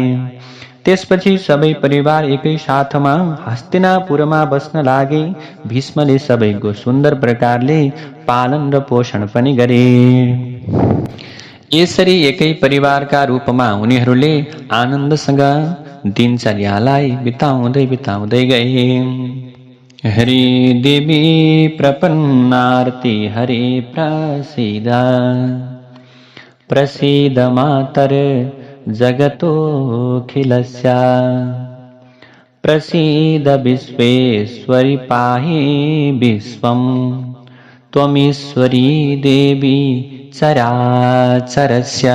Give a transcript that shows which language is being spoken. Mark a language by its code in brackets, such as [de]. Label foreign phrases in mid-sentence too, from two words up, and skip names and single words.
[ne] त्यसपछि सबै परिवार एकै साथमा हस्तिनापुरमा बस्न लागे। भीष्मले सबैको सुन्दर प्रकारले पालन र पोषण पनि गरे। यसरी एकै परिवारका रूपमा उनीहरूले आनन्दसँग दिनचर्यालाई बिताउँदै गए। [sa] हरि देवी प्रपन्नार्ति हरि प्रसीद मातर जगतोऽखिलस्य प्रसीद विश्वेश्वरि पाहि विश्वं त्वमीश्वरी देवी चराचरस्य।